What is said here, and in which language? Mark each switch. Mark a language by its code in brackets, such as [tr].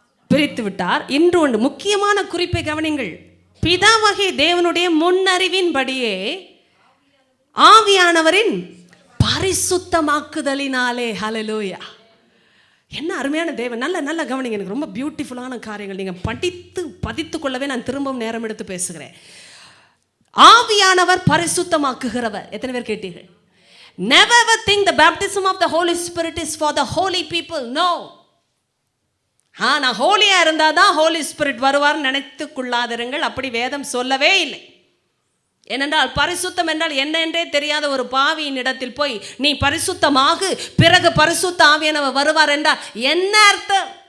[ta] பிரித்து விட்டார். இன்று ஒன்று முக்கியமான குறிப்பை கவனிங்கள். பிதாவாகிய தேவனுடைய முன்னறிவின்படியே ஆவியானவரின் பரிசுத்தமாக்குதலினாலே. ஹல்லேலூயா. என்ன அருமையான தேவன். நல்ல கவனிங்க. எனக்கு ரொம்ப பியூட்டிஃபுல்லான காரியங்கள் நீங்கள் பதித்து கொள்ளவே நான் திரும்பவும் நேரம் எடுத்து பேசுகிறேன். ஆவியானவர் பரிசுத்தமாக்குகிறவர். எத்தனை பேர் கேட்டீர்கள்? [en] Never ever think the baptism of the Holy Spirit is for the holy people. No. [ta] நான் ஹோலியா இருந்தாதான் ஹோலி ஸ்பிரிட் வருவார்னு நினைத்து கொள்ளாதிருங்கள். அப்படி வேதம் சொல்லவே இல்லை. ஏனென்றால் பரிசுத்தம் என்றால் என்ன என்றே தெரியாத ஒரு பாவியின் இடத்தில் போய் நீ பரிசுத்தமாகு, பிறகு பரிசுத்த ஆவியானவர் வருவார் என்றால் என்ன அர்த்தம்?